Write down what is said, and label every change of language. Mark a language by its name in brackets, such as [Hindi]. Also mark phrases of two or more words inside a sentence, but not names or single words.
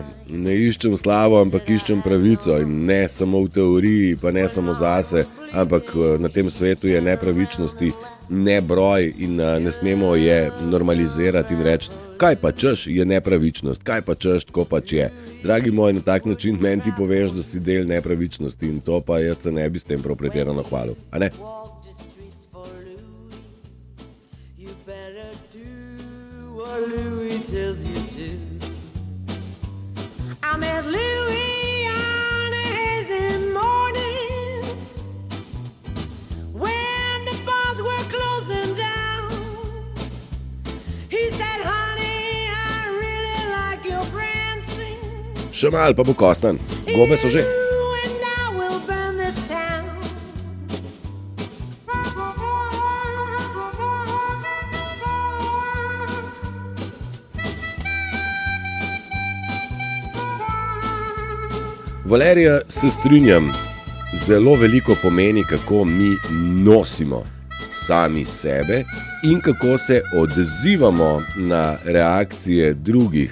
[Slovenian] Ne iščem slavo, ampak iščem pravico, in ne samo v teoriji, pa ne samo zase, ampak na tem svetu je nepravičnosti ne broj in ne smemo je normalizirati in reči, kaj pa češ je nepravičnost, kaj pa češ tako pač je. Dragi moj, na tak način meni ti poveš, da si del nepravičnosti in to pa jaz se ne bi s tem prav pretirano hvalil, a ne? [English] I met Louis on a hazy morning when the bars were closing down. He said, honey, I really like your prancing. [Slovenian] Še mal pa bo kostan, gobe so že. [English] You and I will burn this town. [Slovenian] Valerija, se strinjam, zelo veliko pomeni, kako mi nosimo sami sebe in kako se odzivamo na reakcije drugih.